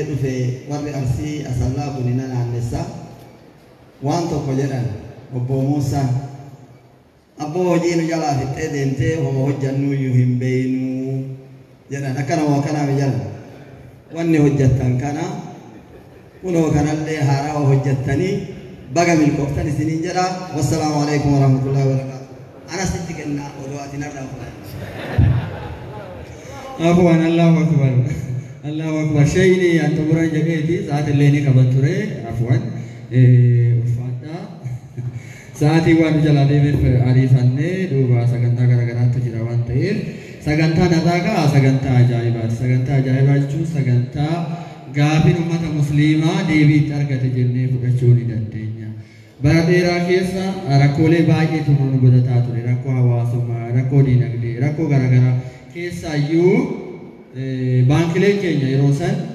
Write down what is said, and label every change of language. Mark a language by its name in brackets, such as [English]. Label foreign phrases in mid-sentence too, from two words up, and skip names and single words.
[Oromo] dhufe warri Arsii asallaa kunina naannessa waan tokko jedhan obbo Muusaan abboo hojii nu jalaa fixxee deemtee homa hojjannuu iyyuu hin beeynuu jedhan akkanuma akkanaaf jala wanni hojjettan kana kunoo kanallee haaraa hojjettanii baga milkooftan isiniin jedha [Arabic] والسلام عليكم ورحمة الله وبركاته [Oromo] anasitti kennaa odoo ati narraa [Arabic] عفوا الله أكبر الله أكبر [Oromo] shayni anta buran jabeeti saat illee ni qaban ture afwan ulfaadhaa sa'aatii waan jala deemeef ariifannee duuba sagantaa garaagaraatu jira waan ta'eef sagantaa narraa sagantaa ajaa'ibaati sagantaa ajaa'ibaa jechuun sagantaa gaafiin ummata musliimaa deebiitti argate jennee fudhachuu ni dandeenya bara dheeraa keessa rakkoolee baay'eetu nu mudataa ture rakkoo hawaasummaa rakkoo diinagdee rakkoo garaagaraa keessaayyuu baankileen keenya yeroo san